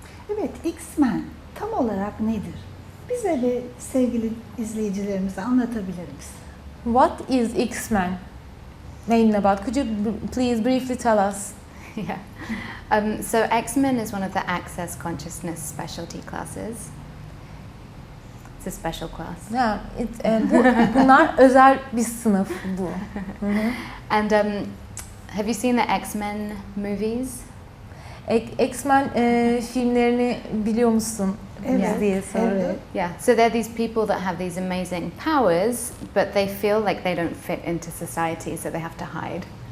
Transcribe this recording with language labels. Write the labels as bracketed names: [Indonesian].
[Turkish] Evet, X-Men tam olarak nedir? Bize ve sevgili izleyicilerimize anlatabilir misin? [English] What is X-Men? Main about? Could you please briefly tell us? Yeah. So X-Men is one of the Access Consciousness specialty classes. It's a special class. [Turkish] Yeah, bunlar özel bir sınıf bu. [English] And have you seen the X-Men movies? [Turkish] X-Men filmlerini biliyor musun? Evet, Diye sordu. evet. [English] Yeah. So they're these people that have these amazing powers, but they feel like they don't fit into society, so they have to hide.